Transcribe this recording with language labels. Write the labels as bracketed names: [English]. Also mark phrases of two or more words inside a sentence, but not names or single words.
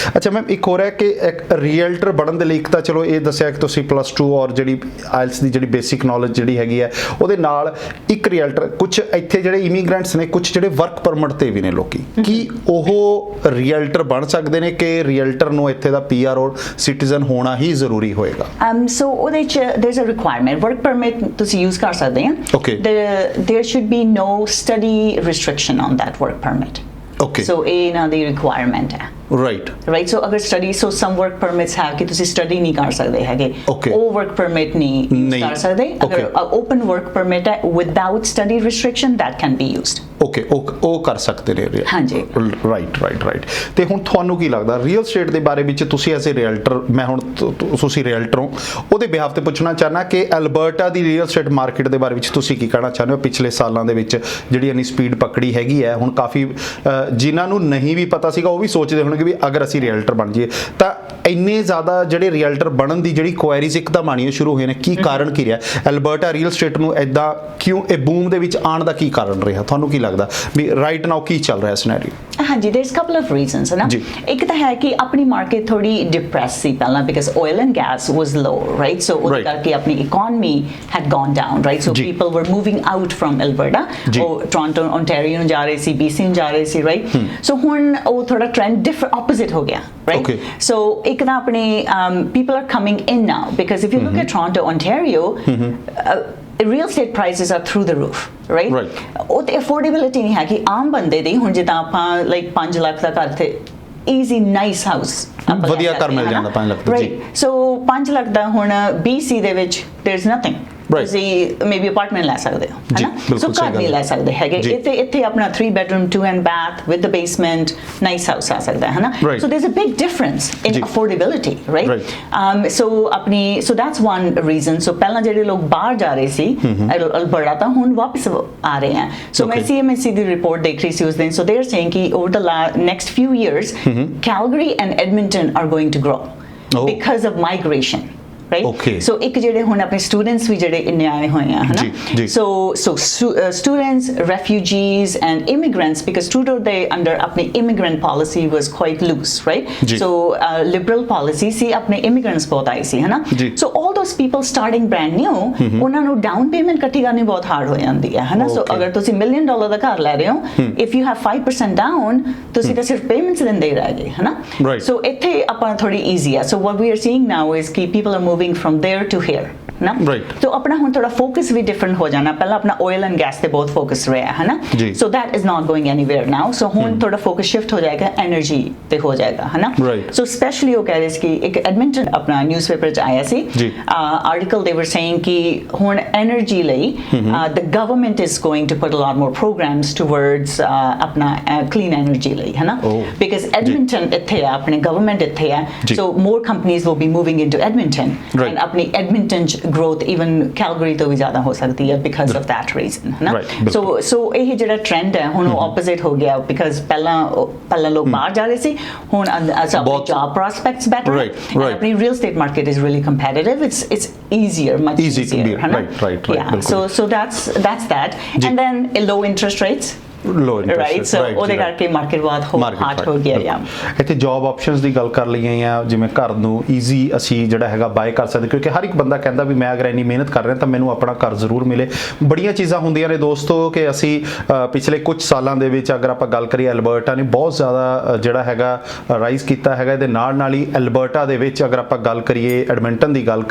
[Punjabi] ਅੱਛਾ ਮੈਮ, ਇੱਕ ਹੋਰ ਹੈ ਕਿ ਇੱਕ ਰੀਅਲਟਰ ਬਣਨ ਦੇ ਲਈ ਇੱਕ ਤਾਂ ਚਲੋ ਇਹ ਦੱਸਿਆ ਕਿ ਤੁਸੀਂ +2 ਔਰ ਜਿਹੜੀ ਆਇਲਸ ਦੀ ਜਿਹੜੀ [English] basic knowledge [Punjabi] ਜਿਹੜੀ ਹੈਗੀ ਹੈ ਉਹਦੇ ਨਾਲ ਇੱਕ ਰੀਅਲਟਰ, ਕੁਝ ਇੱਥੇ ਜਿਹੜੇ ਇਮੀਗ੍ਰੈਂਟਸ ਨੇ, ਕੁਝ ਜਿਹੜੇ [English] work permit [Punjabi] ਤੇ ਵੀ ਨੇ ਲੋਕੀ, ਕੀ ਉਹ ਰੀਅਲਟਰ ਬਣ ਸਕਦੇ ਨੇ ਕਿ ਰੀਅਲਟਰ ਨੂੰ ਇੱਥੇ ਦਾ PR ਔਰ ਸਿਟੀਜ਼ਨ ਹੋਣਾ ਹੀ ਜ਼ਰੂਰੀ ਹੋਏਗਾ? ਸੋ ਉਹਦੇ ਚ [English] there's a requirement, work permit [Punjabi] ਤੁਸੀਂ use ਕਰ ਸਕਦੇ ਆ। [English] Okay. There should be no study restriction on that work permit. Okay. [Punjabi] So ਇਹ ਇਹਨਾਂ ਦੀ requirement ਹੈ। [English] Right. [Punjabi] So ਅਗਰ study, [English] so some work permits have [Punjabi] ਕਿ ਤੁਸੀਂ study ਨਹੀਂ ਕਰ ਸਕਦੇ ਹੈਗੇ, ਉਹ [English] work permit [Punjabi] ਨਹੀਂ use ਕਰ ਸਕਦੇ। [English] ਅਗਰ open work permit ਹੈ without study restriction, that can be used. [Punjabi] ਓਕੇ, ਉਹ ਕਰ ਸਕਦੇ ਨੇ। ਹਾਂਜੀ, ਰਾਈਟ। ਤੇ ਹੁਣ ਤੁਹਾਨੂੰ ਕੀ ਲੱਗਦਾ [English] real estate [Punjabi] ਦੇ ਬਾਰੇ ਵਿੱਚ, ਤੁਸੀਂ [English] as a realtor, [Punjabi] ਮੈਂ ਹੁਣ ਤੁਸੀਂ ਰੀਅਲਟਰ ਹੋ, ਉਹਦੇ ਬਿਹਾਫ ਤੇ ਪੁੱਛਣਾ ਚਾਹਨਾ ਕਿ ਐਲਬਰਟਾ ਦੀ [English] real estate market [Punjabi] ਦੇ ਬਾਰੇ ਵਿੱਚ ਤੁਸੀਂ ਕੀ ਕਹਿਣਾ ਚਾਹੁੰਦੇ ਹੋ? ਪਿਛਲੇ ਸਾਲਾਂ ਦੇ ਵਿੱਚ ਜਿਹੜੀ ਇੰਨੀ ਸਪੀਡ ਪਕੜੀ ਹੈਗੀ ਹੈ, ਹੁਣ ਕਾਫੀ ਜਿਨ੍ਹਾਂ ਨੂੰ ਨਹੀਂ ਵੀ ਪਤਾ ਸੀਗਾ ਉਹ ਵੀ ਸੋਚਦੇ ਹੋਣਗੇ ਵੀ ਅਗਰ ਅਸੀਂ ਰੀਅਲਟਰ ਬਣ ਜਾਈਏ ਤਾਂ ਇੰਨੇ ਜ਼ਿਆਦਾ ਜਿਹੜੇ ਰੀਅਲਟਰ ਬਣਨ ਦੀ ਜਿਹੜੀ ਕੁਐਰੀਜ਼ ਇੱਕਦਮ ਆਉਣੀਆਂ ਸ਼ੁਰੂ ਹੋਏ ਨੇ। ਕੀ ਕਾਰਨ ਕੀ ਰਿਹਾ ਐਲਬਰਟਾ [English] real estate [Punjabi] ਨੂੰ ਇਦਾਂ ਕਿਉਂ ਇਹ ਬੂਮ ਦੇ ਵਿੱਚ ਆਉਣ ਦਾ ਕੀ ਕਾਰਨ ਰਿਹਾ? ਤੁਹਾਨੂੰ ਕੀ ਲੱਗਦਾ ਵੀ [English] right now [Punjabi] ਕੀ ਚੱਲ ਰਿਹਾ ਸਿਨੈਰੀਓ? ਹਾਂਜੀ, [English] there's couple of reasons [Punjabi] ਹੈ ਨਾ। ਇੱਕ ਤਾਂ ਹੈ ਕਿ ਆਪਣੀ ਮਾਰਕੀਟ ਥੋੜੀ ਡਿਪਰੈਸ ਸੀ ਪਹਿਲਾਂ, [English] because oil and gas was low, right? So [Punjabi] ਉਹਦੇ ਕਰਕੇ ਆਪਣੀ [English] economy had gone down, right? So people were moving out from Alberta, [Punjabi] ਉਹ ਟੋਰਾਂਟੋ ਓਨਟਾਰੀਓ ਨੂੰ ਜਾ ਰਹੇ ਸੀ, BC ਨੂੰ ਜਾ ਰਹੇ ਸੀ, [English] right? [Punjabi] So ਹੁਣ ਉਹ ਥੋੜਾ ਟ੍ਰੈਂਡ [English] different opposite [Punjabi] ਹੋ ਗਿਆ, right? [English] So [Punjabi] ਇੱਕ ਤਾਂ ਆਪਣੇ [English] people are coming in now, because if you look at Toronto, Ontario, real estate prices are through the roof, right? [Punjabi] ਉਹ ਤੇ affordability ਨਹੀਂ ਹੈ ਕਿ ਆਮ ਬੰਦੇ ਦੀ, ਹੁਣ ਜਿੱਦਾਂ ਆਪਾਂ like 5 ਲੱਖ ਦਾ ਘਰ ਤੇ [English] easy nice house [Punjabi] ਵਧੀਆ ਘਰ ਮਿਲ ਜਾਂਦਾ 5 ਲੱਖ ਦਾ, ਜੀ। So 5 ਲੱਖ ਦਾ ਹੁਣ BC ਦੇ ਵਿੱਚ [English] there's nothing, [Punjabi] ਤੁਸੀਂ [English] maybe apartment [Punjabi] ਲੈ ਸਕਦੇ ਹੋ, ਹੈ ਨਾ? ਸੋ ਘਰ ਨਹੀਂ ਲੈ ਸਕਦੇ ਹੈਗੇ। ਇੱਥੇ ਆਪਣਾ [English] 3 bedroom 2 and bath with the basement nice house [Punjabi] ਆ ਸਕਦਾ ਹੈ ਨਾ? [English] So there's a big difference in affordability, right? So that's one reason. [Punjabi] So ਪਹਿਲਾਂ ਜਿਹੜੇ ਲੋਕ ਬਾਹਰ ਜਾ ਰਹੇ ਸੀ ਅਲਬਰਟਾ ਤਾਂ ਹੁਣ ਵਾਪਸ ਆ ਰਹੇ ਹਨ। So ਮੈਂ CMHC ਦੀ ਰਿਪੋਰਟ ਦੇਖ ਰਹੀ ਸੀ ਉਸ ਦਿਨ, [English] so they are saying ਕਿ over the next few years Calgary and Edmonton are going to grow because of migration. Right? [Punjabi] So ਇੱਕ ਜਿਹੜੇ ਹੁਣ ਆਪਣੇ ਸਟੂਡੈਂਟਸ ਵੀ ਜਿਹੜੇ ਇੰਨੇ ਆਏ ਹੋਏ ਆ, ਹਨਾ? [English] So students, refugees and immigrants, because Trudeau they under ਆਪਣੀ immigrant policy was quite loose, right? [Punjabi] So [English] liberal policy [Punjabi] ਸੀ, ਆਪਣੇ immigrants ਬਹੁਤ ਆਏ ਸੀ, ਹਨਾ? [English] So all those people starting brand new, [Punjabi] ਉਹਨਾਂ ਨੂੰ [English] down payment [Punjabi] ਇਕੱਠੀ ਕਰਨੀ ਬਹੁਤ hard ਹੋ ਜਾਂਦੀ ਹੈ, ਹਨਾ? So ਅਗਰ ਤੁਸੀਂ $1 million ਦਾ ਘਰ ਲੈ ਰਹੇ ਹੋ, [English] if you have 5% down, [Punjabi] ਤੁਸੀਂ ਤਾਂ ਸਿਰਫ payments ਦਿੰਦੇ ਹੀ ਰਹਿ ਗਏ, ਹਨਾ? So ਇੱਥੇ ਆਪਾਂ ਥੋੜੀ easy ਆ। [English] So what we are seeing now is ਕਿ people are moving from there to here, [Punjabi] ਨਾ? So ਆਪਣਾ ਹੁਣ ਥੋੜਾ ਫੋਕਸ ਵੀ ਡਿਫਰੈਂਟ ਹੋ ਜਾਣਾ। ਪਹਿਲਾਂ ਆਪਣਾ [English] oil and gas [Punjabi] ਤੇ ਬਹੁਤ ਫੋਕਸ ਰਿਹਾ ਹੈ ਨਾ? [English] So that is not going anywhere now. [Punjabi] So ਹੁਣ ਥੋੜਾ [English] focus shift [Punjabi] ਹੋ ਜਾਏਗਾ energy ਤੇ ਹੋ ਜਾਏਗਾ, ਹੈ ਨਾ? [English] So especially [Punjabi] ਉਹ ਕਹਿ ਰਹੇ ਸੀ ਕਿ ਇੱਕ Edmonton ਆਪਣਾ ਨਿਊਜ਼ਪੇਪਰ 'ਚ ਆਇਆ ਸੀ article, [English] they were saying [Punjabi] ਕਿ ਹੁਣ energy ਲਈ [English] the government is going to put a lot more programs towards [Punjabi] ਆਪਣਾ [English] clean energy [Punjabi] ਲਈ, ਹੈ ਨਾ? Because Edmonton ਇੱਥੇ ਆ, ਆਪਣੇ government ਇੱਥੇ ਆ, [English] so more companies will be moving into Edmonton, and ਆਪਣੀ Edmonton growth even Calgary [Punjabi] ਤੋਂ ਵੀ ਜ਼ਿਆਦਾ ਹੋ ਸਕਦੀ ਹੈ [English] because of that reason, [Punjabi] ਹੈ ਨਾ? So ਇਹ ਜਿਹੜਾ ਟ੍ਰੈਂਡ ਹੈ ਹੁਣ ਉਹ opposite ਹੋ ਗਿਆ, because ਪਹਿਲਾਂ ਲੋਕ ਬਾਹਰ ਜਾ ਰਹੇ ਸੀ, ਹੁਣ ਆਪਣੀ [English] job prospects better, and [Punjabi] ਆਪਣੀ [English] real estate market is really competitive, it's easier, much easier, [Punjabi] ਹੈ ਨਾ? [English] So that's that, and then low interest rates, low interest right so [Punjabi] ਉਹਦੇ ਕਰਕੇ ਮਾਰਕੀਟ ਬਹੁਤ ਹਾਟ ਹੋ ਗਿਆ ਜਾਂ ਇੱਥੇ [English] job options [Punjabi] ਦੀ ਗੱਲ ਕਰ ਲਈਏ ਆ ਜਿਵੇਂ ਘਰ ਨੂੰ ਈਜ਼ੀ ਅਸੀਂ ਜਿਹੜਾ ਹੈਗਾ ਬਾਏ ਕਰ ਸਕਦੇ ਕਿਉਂਕਿ ਹਰ ਇੱਕ ਬੰਦਾ ਕਹਿੰਦਾ ਵੀ ਮੈਂ ਅਗਰ ਇੰਨੀ ਮਿਹਨਤ ਕਰ ਰਿਹਾ ਤਾਂ ਮੈਨੂੰ ਆਪਣਾ ਘਰ ਜ਼ਰੂਰ ਮਿਲੇ ਬੜੀਆਂ ਚੀਜ਼ਾਂ ਹੁੰਦੀਆਂ ਨੇ ਦੋਸਤੋ ਕਿ ਅਸੀਂ ਪਿਛਲੇ ਕੁਝ ਸਾਲਾਂ ਦੇ ਵਿੱਚ ਅਗਰ ਆਪਾਂ ਗੱਲ ਕਰੀਏ ਐਲਬਰਟਾ ਨੇ ਬਹੁਤ ਜ਼ਿਆਦਾ ਜਿਹੜਾ ਹੈਗਾ ਰਾਈਜ਼ ਕੀਤਾ ਹੈਗਾ ਇਹਦੇ ਨਾਲ ਹੀ ਐਲਬਰਟਾ ਦੇ ਵਿੱਚ ਅਗਰ ਆਪਾਂ ਗੱਲ ਕਰੀਏ ਐਡਮਿੰਟਨ ਦੀ ਗੱਲ